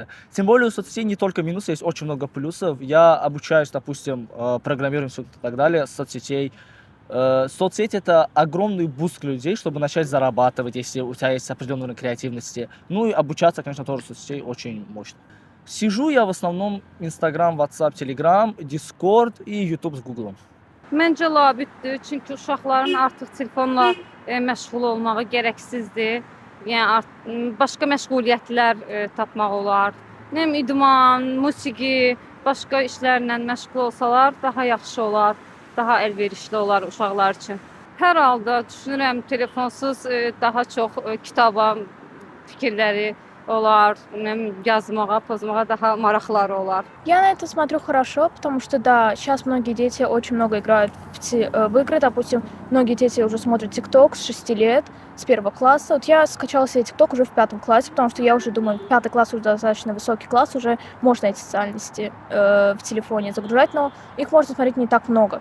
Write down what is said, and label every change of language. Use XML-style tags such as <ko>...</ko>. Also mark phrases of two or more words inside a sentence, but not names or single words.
<ru>Тем более у соцсетей не только минусы, есть очень много плюсов. Я обучаюсь, допустим, программированию и так далее, соцсетей. Соцсети — это огромный буст людей, чтобы начать зарабатывать, если у тебя есть определенный уровень креативности. Ну и обучаться, конечно, тоже соцсетей очень мощно. Сижу я в основном Instagram, WhatsApp, Telegram, Discord и YouTube с Google'um.</ru> <az>Məncə labüddür, çünki uşaqların artıq telefonla məşğul olmağı gərəksizdir. Yəni başqa məşğuliyyətlər tapmaq olar. Nə bilim, idman, musiqi, başqa işlərlə məşğul olsalar daha yaxşı olar, daha əlverişli olar uşaqlar üçün. Hər halda düşünürəm telefonsuz daha çox kitaba fikirləri olar, nə bilim, yazmağa, pozmağa daha maraqları olar.</az> <ru>Я на это смотрю хорошо, потому что, да, сейчас многие дети очень много играют в игры. Допустим, многие дети уже смотрят ТикТок с 6 лет, с 1 класса. Вот я скачала себе ТикТок уже в 5 классе, потому что я уже думаю, 5 класс уже достаточно высокий класс, уже можно эти социальные сети в телефоне загружать, но их можно смотреть не так много.</ru>